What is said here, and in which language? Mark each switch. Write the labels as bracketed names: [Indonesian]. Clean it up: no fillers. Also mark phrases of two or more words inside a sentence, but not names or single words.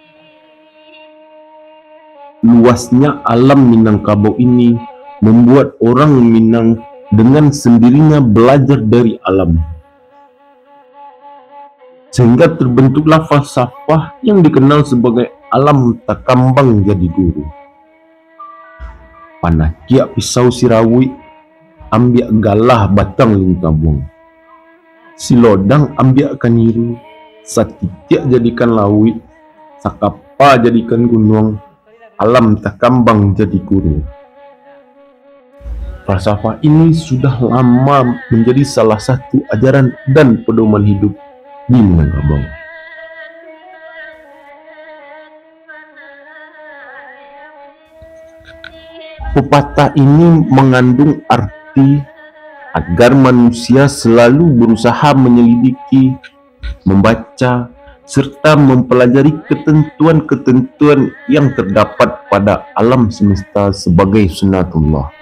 [Indonesian] Luasnya alam Minangkabau ini membuat orang Minang dengan sendirinya belajar dari alam, sehingga terbentuklah falsafah yang dikenal sebagai [Minangkabau] alam tak kambang jadi guru. Panah kiak pisau sirawi, ambiak galah batang lingkabung. Silodang ambiak kaniru, satitiak jadikan lawi, sakapa jadikan gunung, alam tak kambang jadi guru. [Indonesian] Falsafah ini sudah lama menjadi salah satu ajaran dan pedoman hidup di Minangkabau. Pepatah ini mengandung arti agar manusia selalu berusaha menyelidiki, membaca, serta mempelajari ketentuan-ketentuan yang terdapat pada alam semesta sebagai sunatullah.